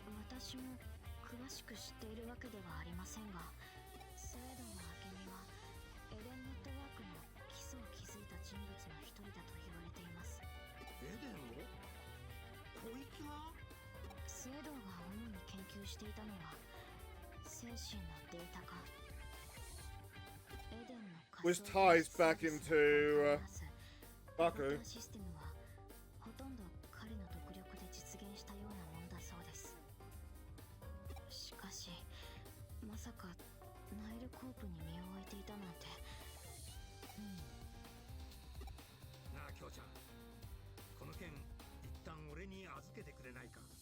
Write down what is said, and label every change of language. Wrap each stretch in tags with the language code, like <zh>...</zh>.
<ja>私も詳しく知っているわけではありませんが、スウェードの明美はエデンネットワークの基礎を築いた人物の一人だと言われています。エデンを？こいつが？スウェードが主に研究していたのは精神のデータ化。エデンの</ja> <en>Which ties back into Baku.</en> <ja>システムはほとんど彼の独力で実現したようなものだそうです。しかしまさかナイルコープに身を置いていたなんて。なあ京ちゃん、この件一旦俺に預けてくれないか。</ja>